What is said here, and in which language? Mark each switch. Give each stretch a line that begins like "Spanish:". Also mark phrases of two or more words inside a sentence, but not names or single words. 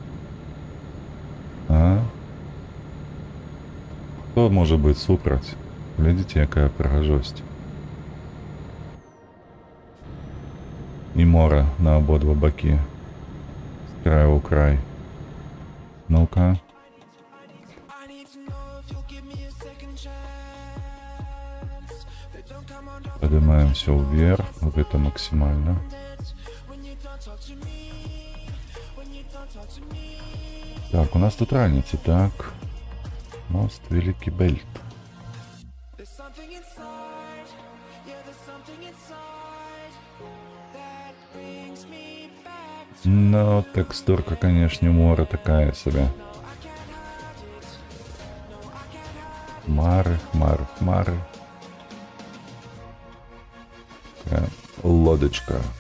Belarusian: А? Хто можа быць супраць? Глядите, якая прыгажосць. І мора на абодва бакі. З краю ў край.
Russian: Ну-ка. Поднимаемся вверх. Вот это максимально. Так, у нас тут раница, так. Мост Великий Бельт. Но текстурка, конечно, мора такая себе.
Belarusian: Хмары, хмары, хмары.
Russian: Такая лодочка.